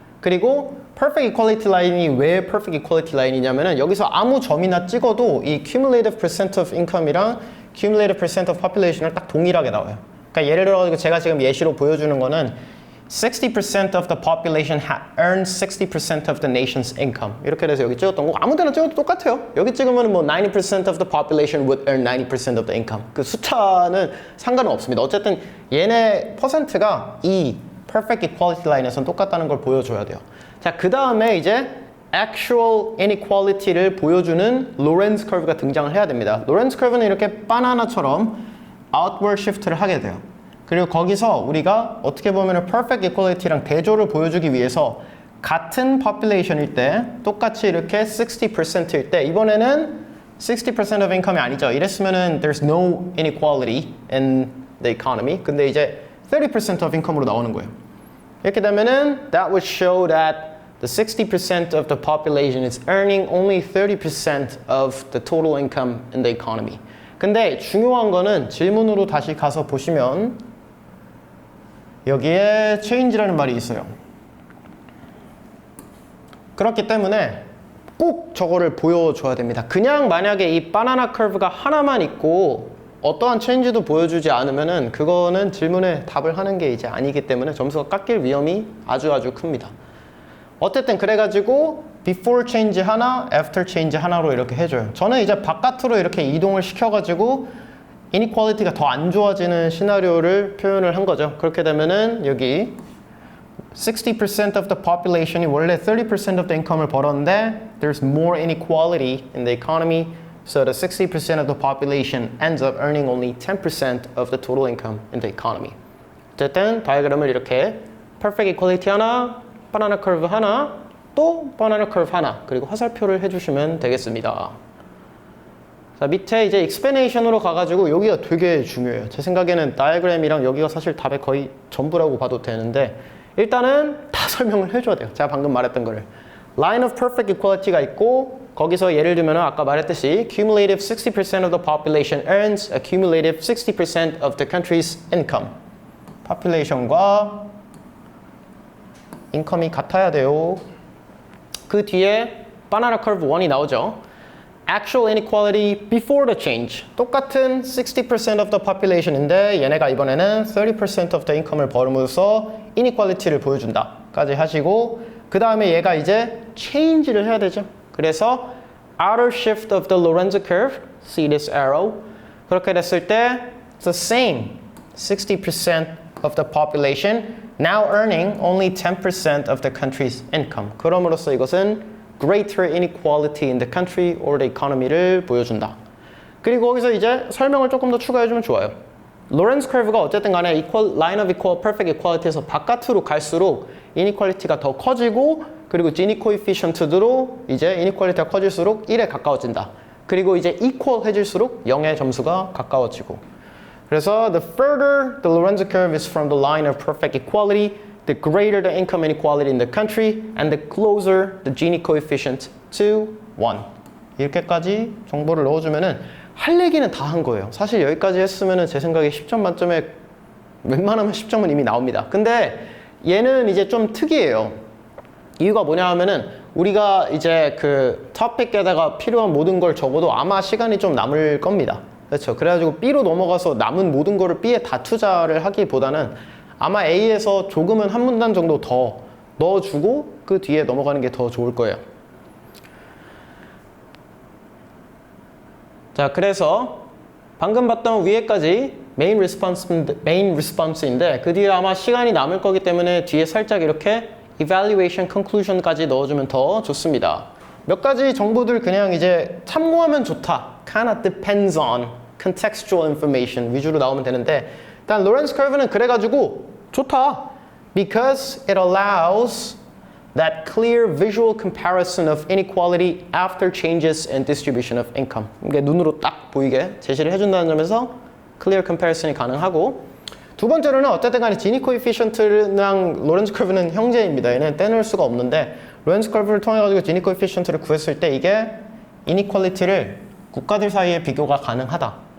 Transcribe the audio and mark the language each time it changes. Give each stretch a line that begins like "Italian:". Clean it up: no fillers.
Korean: 그리고 perfect equality line이 왜 perfect equality line이냐면은 여기서 아무 점이나 찍어도 이 cumulative percent of income이랑 cumulative percent of population을 딱 동일하게 나와요. 그러니까 예를 들어 제가 지금 예시로 보여주는 거는
English: 60% of the population earns 60% of the nation's income.
Korean: 이렇게 돼서 여기 찍었던 거 아무 데나 찍어도 똑같아요. 여기 찍으면 뭐
English: 90% of the population would earn 90% of the income.
Korean: 그 숫자는 상관은 없습니다. 어쨌든 얘네 퍼센트가 이 perfect equality line에서는 똑같다는 걸 보여줘야 돼요. 자, 그 다음에 이제 actual inequality를 보여주는 Lorenz curve가 등장을 해야 됩니다. Lorenz curve는 이렇게 바나나처럼 outward shift를 하게 돼요. 그리고 거기서 우리가 어떻게 보면 perfect equality랑 대조를 보여주기 위해서 같은 population일 때 똑같이 이렇게 60%일 때 이번에는 60% of income이 아니죠. 이랬으면은
English: there's no inequality in the economy.
Korean: 근데 이제 30% of income으로 나오는 거예요. 이렇게 되면은
English: that would show that the 60% of the population is earning only 30% of the total income in the economy.
Korean: 근데 중요한 거는 질문으로 다시 가서 보시면 여기에 change라는 말이 있어요. 그렇기 때문에 꼭 저거를 보여줘야 됩니다. 그냥 만약에 이 바나나 커브가 하나만 있고 어떠한 change도 보여주지 않으면은 그거는 질문에 답을 하는 게 이제 아니기 때문에 점수가 깎일 위험이 아주 큽니다. 어쨌든 그래가지고 before change 하나, after change 하나로 이렇게 해줘요. 저는 이제 바깥으로 이렇게 이동을 시켜가지고 inequality가 더 안 좋아지는 시나리오를 표현을 한 거죠. 그렇게 되면은 여기
English: 60% of the population이
Korean: 원래
English: 30% of the income을
Korean: 벌었는데
English: there's more inequality in the economy so the 60% of the population ends up earning only 10% of the total income in the economy.
Korean: 어쨌든 다이어그램을 이렇게 perfect equality 하나, 바나나 커브 하나, 또 바나나 커브 하나 그리고 화살표를 해주시면 되겠습니다. 자, 밑에 이제 explanation으로 가가지고 여기가 되게 중요해요. 제 생각에는 다이어그램이랑 여기가 사실 답의 거의 전부라고 봐도 되는데 일단은 다 설명을 해줘야 돼요. 제가 방금 말했던 거를.
English: Line of perfect equality
Korean: 가 있고 거기서 예를 들면 아까 말했듯이
English: cumulative 60% of the population earns a cumulative 60% of the country's income.
Korean: population과 인컴이 같아야 돼요. 그 뒤에 바나나 커브 1이 나오죠.
English: Actual inequality before the change.
Korean: 똑같은 60% of the population인데 얘네가 이번에는 30% of the income을 벌음으로써 inequality를 보여준다 까지 하시고 그 다음에 얘가 이제 change를 해야 되죠. 그래서
English: outer shift of the Lorenzo curve, see this arrow.
Korean: 그렇게 됐을 때
English: it's the same 60% of the population now earning only 10% of the country's income.
Korean: 그럼으로써 이것은
English: greater inequality in the country or the economy를
Korean: 보여준다. 그리고 거기서 이제 설명을 조금 더 추가해주면 좋아요. 로렌츠 커브가 어쨌든 간에 line of equal, perfect equality에서 바깥으로 갈수록 inequality가 더 커지고 그리고 Gini coefficient도 이제 inequality가 커질수록 1에 가까워진다. 그리고 이제 equal 해질수록 0의 점수가 가까워지고 그래서
English: the further the Lorenzo curve is from the line of perfect equality, the greater the income inequality in the country and the closer the Gini coefficient to 1.
Korean: 이렇게까지 정보를 넣어주면은 할 얘기는 다 한 거예요. 사실 여기까지 했으면은 제 생각에 10점 만점에 웬만하면 10점은 이미 나옵니다. 근데 얘는 이제 좀 특이해요. 이유가 뭐냐 하면은 우리가 이제 그 토픽에다가 필요한 모든 걸 적어도 아마 시간이 좀 남을 겁니다. 그렇죠. 그래가지고 B로 넘어가서 남은 모든 거를 B에 다 투자를 하기보다는 아마 A에서 조금은 한 문단 정도 더 넣어주고 그 뒤에 넘어가는 게 더 좋을 거예요. 자, 그래서 방금 봤던 위에까지 메인 리스폰스인데 그 뒤에 아마 시간이 남을 거기 때문에 뒤에 살짝 이렇게 evaluation conclusion까지 넣어주면 더 좋습니다. 몇 가지 정보들 그냥 이제 참고하면 좋다.
English: kind of depends on contextual information
Korean: 위주로 나오면 되는데 일단 로렌츠 커브는 그래가지고 좋다.
English: Because it allows that clear visual comparison of inequality after changes in distribution of income.
Korean: 이게 눈으로 딱 보이게 제시를 해준다는 점에서 clear comparison이 가능하고 두 번째로는 어쨌든 간에 지니 코에피션트랑 로렌츠 커브는 형제입니다. 얘는 떼놓을 수가 없는데 로렌츠 커브를 통해 가지고 지니 코에피션트를 구했을 때 이게 이니퀄리티를 국가들 사이에 비교가 가능하다.